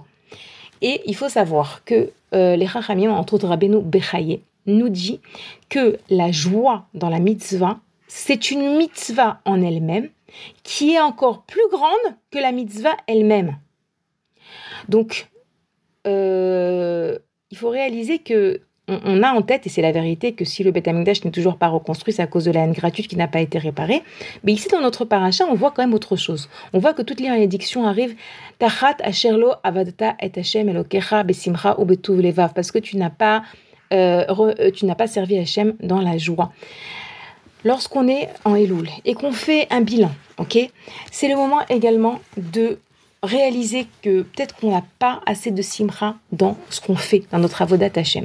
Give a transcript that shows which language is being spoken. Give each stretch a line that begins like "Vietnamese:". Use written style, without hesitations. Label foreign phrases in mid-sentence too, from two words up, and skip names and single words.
French: Et il faut savoir que les Chachamim, entre autres Rabbeinu Bechaye, nous dit que la joie dans la mitzvah, c'est une mitzvah en elle-même qui est encore plus grande que la mitzvah elle-même. Donc, il faut réaliser que on a en tête, et c'est la vérité, que si le
Hebrew: בית המקדש
French: n'est toujours pas reconstruit, c'est à cause de la haine gratuite qui n'a pas été réparée. Mais ici, dans notre paracha, on voit quand même autre chose. On voit que toutes les malédictions arrivent
Hebrew: תחת אשר לא עבדת את השם אלוקיך בשמחה ובטוב לבב,
French: parce que tu n'as pas servi Hashem dans la joie. Lorsqu'on est en Elul et qu'on fait un bilan, ok, c'est le moment également de réaliser que peut-être qu'on n'a pas assez de simcha dans ce qu'on fait, dans notre
Hebrew: עבודת השם.